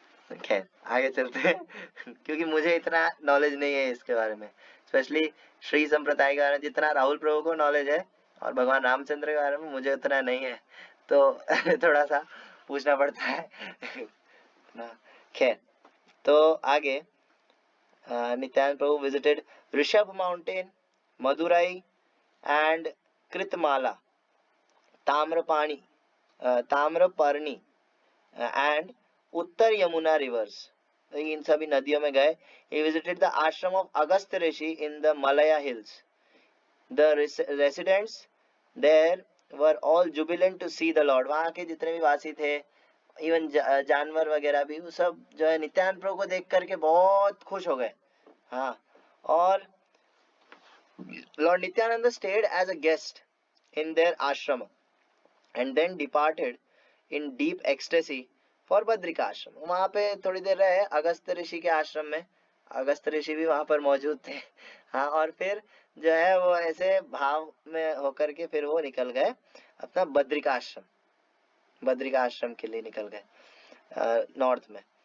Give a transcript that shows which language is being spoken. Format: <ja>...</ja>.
<hi>खैर आगे चलते हैं, क्योंकि मुझे इतना नॉलेज नहीं है इसके बारे में, स्पेशली श्री संप्रदाय के बारे में। जितना राहुल प्रभु को नॉलेज है और भगवान रामचंद्र के बारे में मुझे उतना नहीं है, तो थोड़ा सा पूछना पड़ता है ना। खैर, तो आगे</hi> <en>Nityananda Prabhu visited Rishabh Mountain, Madurai, and Kritmala, Tamrapani, Tamraparni, and उत्तर Yamuna rivers,</en> <hi>इन सभी नदियों में गए.</hi> <en>He visited the ashram of Agastya Rishi in the Malaya hills. The residents there were all jubilant to see the Lord.</en> <hi>वहाँ के जितने भी वासी थे, इवन जानवर वगैरह भी, वो सब जो है नित्यानंद प्रभु को देख करके बहुत खुश हो गए. हाँ, और</hi> <en>Lord Nityananda stayed as a guest in their ashram and then departed in deep ecstasy for Badrika Ashram.</en> <hi>वहां पे थोड़ी देर रहे अगस्त्य ऋषि के आश्रम में. अगस्त्य ऋषि भी वहां पर मौजूद थे. हाँ, और फिर जो है वो ऐसे भाव में होकर के फिर वो निकल गए अपना बद्रिका आश्रम के लिए निकल गए नॉर्थ में.</hi>